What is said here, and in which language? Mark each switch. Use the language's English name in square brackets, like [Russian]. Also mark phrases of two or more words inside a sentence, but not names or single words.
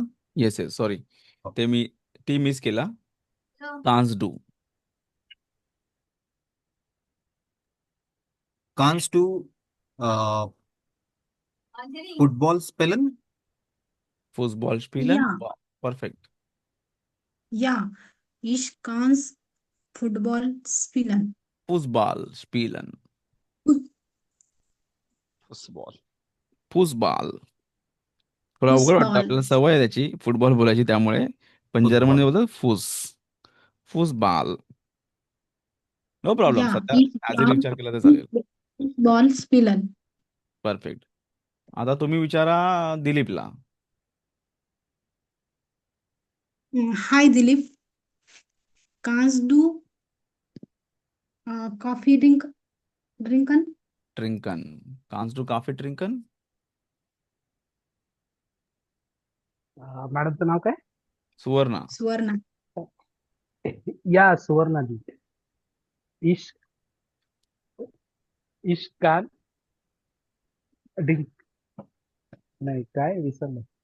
[English] yes yes, sorry [Marathi] ते मी टी मिस केला. [German] Kannst du. Kannst du Fußball spielen. Fußball spielen. या. [Marathi] परफेक्ट. [German] Ja, ich kann's Football spielen. Fußball spielen. Fut- [Marathi] फुटबॉल. फुसबॉल थोडं अवघड वाटतं, [German] Fußball. [Marathi] आपल्याला सवय आहे त्याची फुटबॉल बोलायची त्यामुळे. पण जर्मनी फुटबॉल. बोलतात फुसबॉल. [English] no problem, [German] Ja, [Marathi] सध्या [German] ich [English] as it [German] kann [Marathi] विचार केला तर चालेल. [German] Fußball spielen. [Marathi] परफेक्ट. आता तुम्ही विचारा दिलीपला. [German] Hi Dilip, kannst du Coffee trinken? trinken. Kannst du Kaffee trinken. [Marathi] मॅडमचं नाव काय? सुवर्णा. Swarna. या सुवर्णाजी. [German] ich ich kann [Marathi] ड्रिंक नाही काय विसरलं.